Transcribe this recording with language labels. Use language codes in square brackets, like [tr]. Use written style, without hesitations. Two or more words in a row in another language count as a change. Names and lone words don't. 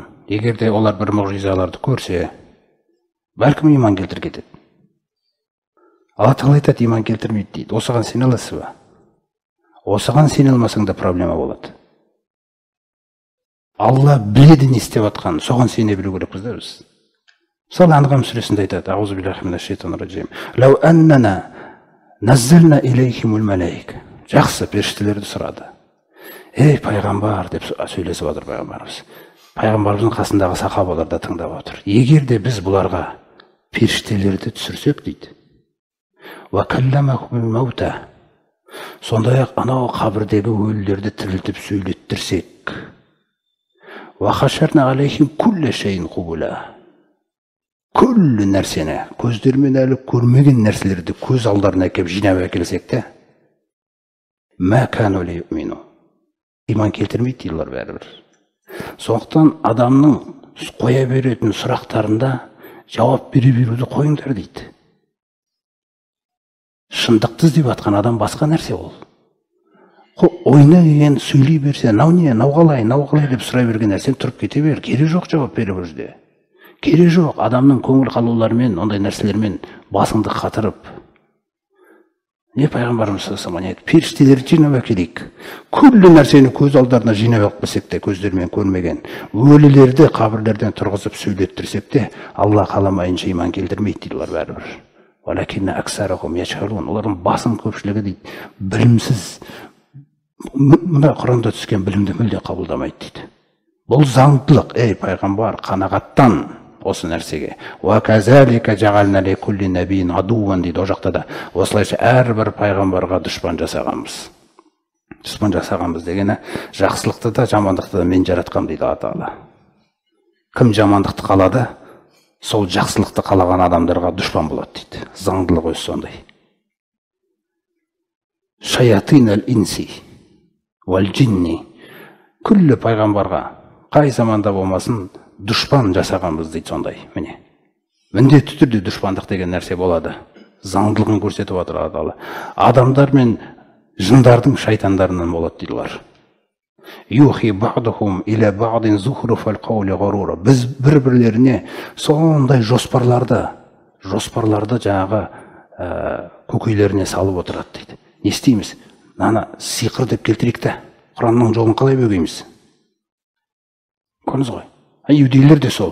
[kk] Егер де олар бір мұғжизаларды көрсе, бәлкім иман келтіріп кетеді. Алла Тағала айтады, иман келтірмейді дейді. Осыған сене аласыз ба? Осыған сене алмасаң да проблема болады. Алла біледі не істеп жатқанын, соған сене білу керекпіз да біз. Мысалы Анғам сүресінде айтады, [ar] أعوذ بالله من الشيطان الرجيم. لو أننا نزلنا إليهم الملائكة. [kk] Жақсы, періштелерді сұрады. Ей пайғамбар деп сөйлесіп отыр пайғамбарымыз. Пайғамбарымыздың қасындағы сахабалар да тыңдап отыр. Егер де біз бұларға періштелерді түсірсек дейді. [ar] وكلمهم الموتى. [kk] Сондай-ақ анау қабірдегі өлілерді тірілтіп сөйлеттірсек. [ar] وحشرنا عليهم كل شيء قبلا. [kk] Күллі нәрсені, көздермен әлі көрмеген нәрселерді көз алдарына әкеп жинап әкелсек те, [ar] ما كانوا ليؤمنوا. [kk] Иман келтірмейді дейлер бәрібір. Сондықтан адамның қоя беретін сұрақтарында жауап бере беруді қойыңдар дейді. Шындықты іздеп жатқан адам басқа нәрсе ол. Ойна деген сөйлей берсе, нау не, нау қалай деп сұрай берген нәрсен тұрып кете бер, керек жоқ жауап бере берді. Керек жоқ, адамның көңіл қалуларымен, ондай нәрселермен басыңды қатырып. Не пайғамбарымыз [ar] صلى الله عليه وسلم, [kk] періштелерді жинап әкелейік. Күллі нәрсені көз алдарына жинап алып келсек те, көздермен көрмеген, өлілерді қабірлерден тұрғызып сөйлеттірсек те, Алла қаламайынша иман келтірмейді дейді олар бәрібір. [ar] ولكن أكثرهم يجهلون. [kk] Олардың басым көпшілігі дейді, білімсіз, мына Құранда түскен білімді мүлде қабылдамайды дейді. Бұл заңдылық, ей пайғамбар, қанағаттан осы нәрсеге. [ar] وكذلك جعلنا لكل نبي عدوا дейді. [kk] О жақта да осылайша әрбір пайғамбарға дұшпан жасағанбыз. Дұшпан жасағанбыз дегені жақсылықты да жамандықты да мен жаратқам дейді Алла Тағала. Кім жамандықты қалады, сол жақсылықты қалаған адамдарға дұшпан болады дейді. Заңдылық өзі сондай. [ar] شياطين الإنس والجن. [kk] Күллі пайғамбарға қай заманда болмасын дұшпан жасағанбыз дейді сондай. Міне. Міндетті түрде дұшпандық деген нәрсе болады. Заңдылығын көрсетіп отыр Алла Тағала. Адамдар мен жындардың шайтандарынан болады дейді олар. [ar] يوحي بعضهم إلى بعض زخرف القول غرورا. [kk] Біз бір-бірлеріне сондай жоспарларды жаңағы көкейлеріне салып отырады дейді. Не істейміз? Наны сиқыр деп келтірейік те, Құранның жолын қалай бөгейміз? Көрдіңіз ғой. Иудейлер де сол.